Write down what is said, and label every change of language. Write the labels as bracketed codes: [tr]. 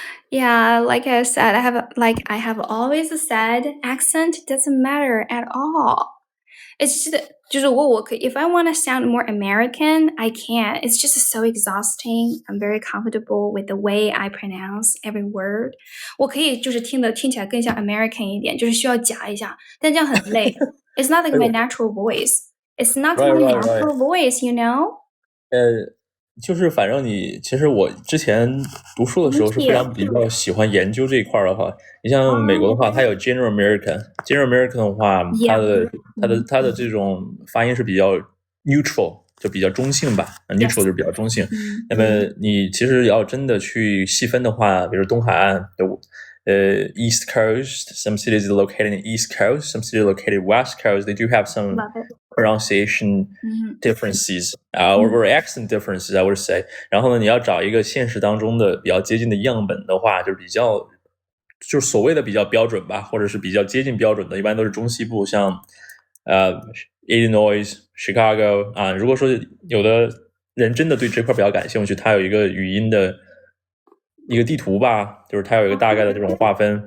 [en] Yeah, like I said, I have always said, accent doesn't matter at all. It's just [zh] 就是我可以 [en] if I want to sound more American, I can. It's just so exhausting. I'm very comfortable with the way I pronounce every word. [zh] 我可以就是听起来更像 American 一点，就是需要夹一下，但这样很累。 [en] It's not like my natural voice. It's not my natural voice, you know? [zh] 就是反正其实我之前读书的时候是非常比较喜欢研究这一块的话，你像美国的话，它有 General American 的话，它的这种发音是比较 neutral， 就比较中性吧。neutral 就是比较中性。那么你其实要真的去细分的话，比如东海岸的 [en] East Coast, some cities are located in the East Coast, some cities are located West Coast. They do have some pronunciation differences, or accent differences, I would say. [zh] 然后呢，你要找一个现实当中的比较接近的样本的话，就是所谓的比较标准吧，或者是比较接近标准的，一般都是中西部，像 Illinois, Chicago 啊。如果说有的人真的对这块比较感兴趣，它有一个语音的一个地图吧，就是它有一个大概的这种划分。